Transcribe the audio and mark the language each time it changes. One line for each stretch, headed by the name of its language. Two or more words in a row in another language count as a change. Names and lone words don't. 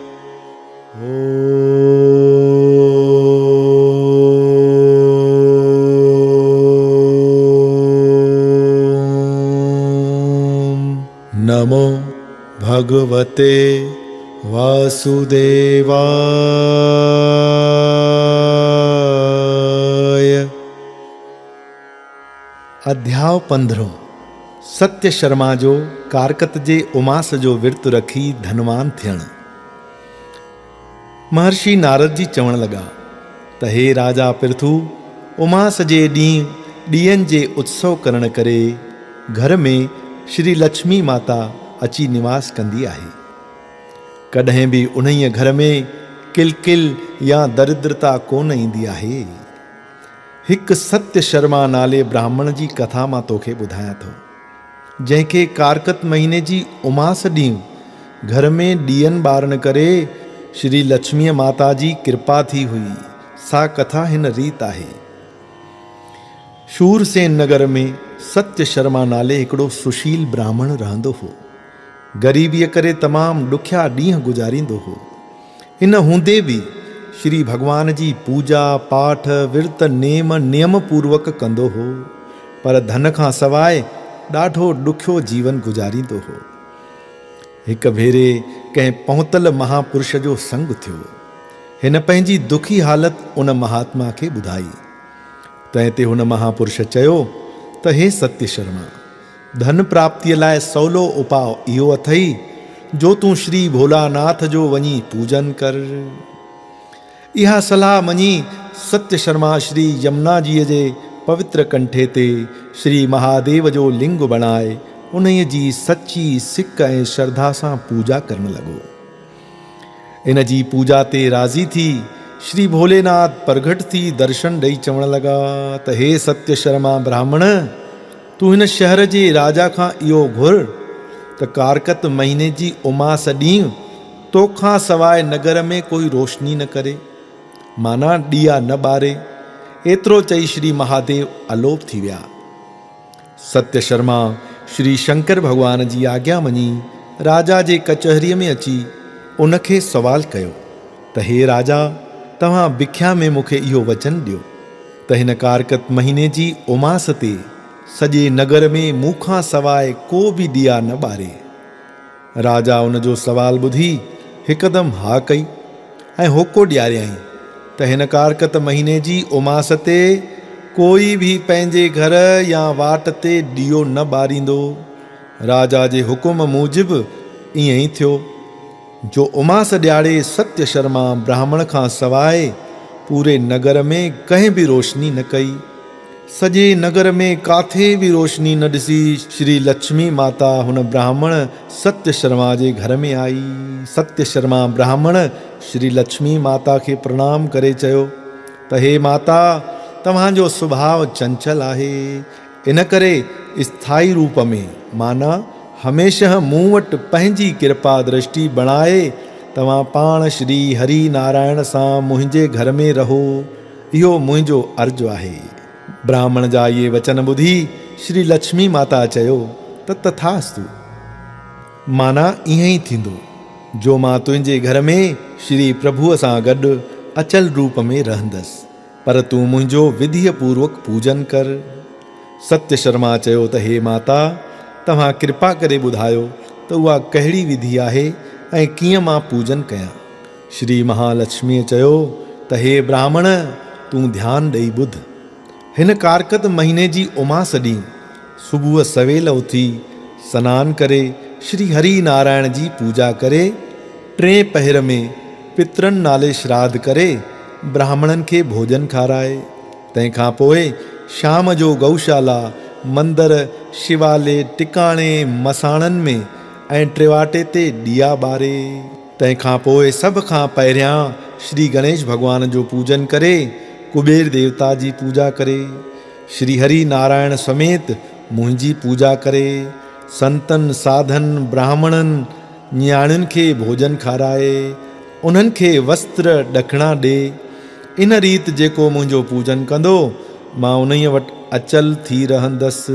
Sanskrit: नमो भगवते वासुदेवाय।
Sindhi: अध्याय 15। सत्य शर्मा जो कारकत जे उमास जो विर्त रखी धनवान थियण। महर्षि नारद जी चवण लगा त हे राजा पृथु, उमास जे ॾींहं जे उत्सव करण करे घर में श्री लक्ष्मी माता अची निवास कंदी आहे। कॾहिं बि उन्हीअ घर में किलकिल या दरिद्रता कोन ईंदी आहे। हिकु सत्य शर्मा नाले ब्राह्मण जी कथा मां तोखे ॿुधायां थो, जंहिंखे कारकत महीने जी उमास ॾींहुं घर में ॾीयन ॿारण करे श्री लक्ष्मीअ माता जी कृपा थी हुई। सा कथा हिन रीत आहे। शूरसेन नगर में सत्य शर्मा नाले हिकिड़ो सुशील ब्राह्मण रहंदो हो। ग़रीबीअ करे तमामु ॾुखिया ॾींहं गुज़ारींदो हो। इन हूंदे बि श्री भॻवान जी पूजा पाठ विर्त नेम नियम पूर्वक कंदो हो, पर धन खां सवाइ ॾाढो ॾुखियो जीवन गुज़ारींदो हो। हिक भेरे कंहिं पहुतल महापुरुष जो संग थियो। हिन पंहिंजी दुखी हालत उन महात्मा खे ॿुधाई। तंहिं ते हुन महापुरुष चयो त हे सत्य शर्मा, धन प्राप्तीअ लाइ सवलो उपाउ इहो अथई जो तूं श्री भोलानाथ जो वञी पूजन कर। इहा सलाह मञी सत्य शर्मा श्री यमुना जीअ जे पवित्र कंठे ते श्री महादेव जो लिंग बणाए उन्हीअ जी सची सिक ऐं श्रद्धा सां पूजा करण लॻो। इन जी पूजा ते राज़ी थी श्री भोलेनाथ प्रगट थी दर्शन ॾेई चवण लॻा त हे सत्य शर्मा ब्राह्मण, तूं हिन शहर जे राजा खां इहो घुर त कारकत महीने जी उमास ॾींहुं तोखां सवाइ नगर में कोई रोशनी न करे, माना ॾीया न ॿारे। एतिरो चई श्री महादेव अलोप थी विया। सत्य शर्मा श्री शंकर भॻवान जी आज्ञा मञी राजा जे कचहरीअ में अची उनखे सवाल कयो त हे राजा, तव्हां भिख्या में मूंखे इहो वचन ॾियो त हिन कारकत महीने जी उमास ते सॼे नगर में मूंखां सवाइ को बि ॾीया न ॿारे। राजा उनजो सवाल ॿुधी हिकदमि हा कई ऐं होको ॾियारियईं त हिन कारकत महीने जी उमास ते कोई बि पंहिंजे घर या वाट ते ॾीयो न ॿारींदो। राजा जे हुकुम मूजिबि ईअं ई थियो। जो उमास ॾियारे सत्य शर्मा ब्राह्मण खां सवाइ पूरे नगर में कंहिं बि रोशनी न कई। सॼे नगर में काथे बि रोशनी न ॾिसी श्री लक्ष्मी माता हुन ब्राह्मण सत्य शर्मा जे घर में आई। सत्य शर्मा ब्राह्मण श्री लक्ष्मी माता खे प्रणाम करे चयो त हे माता, तव्हांजो सुभाउ चंचल आहे, इन करे स्थायी रूप में माना हमेशह मूं वटि पंहिंजी कृपा दृष्टि बणाए तव्हां पाण श्री हरि नारायण सां मुंहिंजे घर में रहो, इहो मुंहिंजो अर्ज़ु आहे। ब्राह्मण जा इहे वचन ॿुधी श्री लक्ष्मी माता चयो त तथास्तु। माना ईअं ई थींदो जो मां तुंहिंजे घर में श्री प्रभुअ सां गॾु अचल रूप में रहंदसि, पर तूं मुंहिंजो विधीअ पूर्वक पूजन कर। सत्य शर्मा चयो त हे माता, तव्हां कृपा करे ॿुधायो त उहा कहिड़ी विधि आहे ऐं कीअं मां पूजन कयां। श्री महालक्ष्मीअ चयो त हे ब्राह्मण, तूं ध्यानु ॾेई ॿुध। हिन कारकत महीने जी उमास ॾींहुं सुबुह सवेल उथी सनानु करे श्री हरि नारायण जी पूजा करे 3 पहर में पितरनि नाले श्राद्ध करे ब्राह्मणनि खे भोजन खाराए। तंहिंखां पोइ शाम जो गौशाला, मंदर, शिवालय, टिकाणे, मसाणनि में ऐं टिवाटे ते ॾिया ॿारे। तंहिंखां पोइ सभ खां पहिरियां श्री गणेश भॻवान जो पूजन करे कुबेर देवता जी पूजा करे श्री हरि नारायण समेत मुंहिंजी पूजा करे संतन, साधन, ब्राह्मणनि, न्याणियुनि खे भोजन खाराए उन्हनि खे वस्त्र ॾखिणा ॾे। इन रीत जेको मुंहिंजो पूजन कंदो, मां उन्हीअ वटि अचल थी रहंदसि।